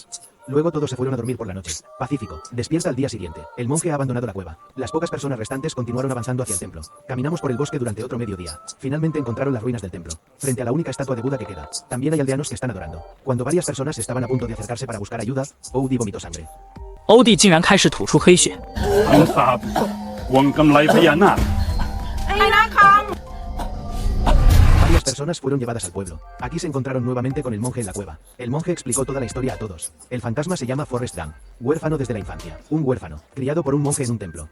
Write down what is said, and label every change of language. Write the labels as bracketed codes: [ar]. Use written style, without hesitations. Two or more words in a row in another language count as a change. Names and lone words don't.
[es] Luego todos se fueron a dormir por la noche. Pacífico. Despierta al día siguiente. El monje ha abandonado la cueva. Las pocas personas restantes continuaron avanzando hacia el templo. Caminamos por el bosque durante otro mediodía. Finalmente encontraron las ruinas del templo, frente a la única estatua de Buda que queda. También hay aldeanos que están adorando. Cuando varias personas estaban a punto de acercarse para buscar ayuda, Odie vomitó sangre. [zh] 欧弟竟然开始吐出黑血。 [es] Varias personas fueron llevadas al pueblo. Aquí se encontraron nuevamente con el monje en la cueva. El monje explicó toda la historia a todos. El fantasma se llama Forrest Gump, huérfano desde la infancia. Un huérfano, criado por un monje en un templo.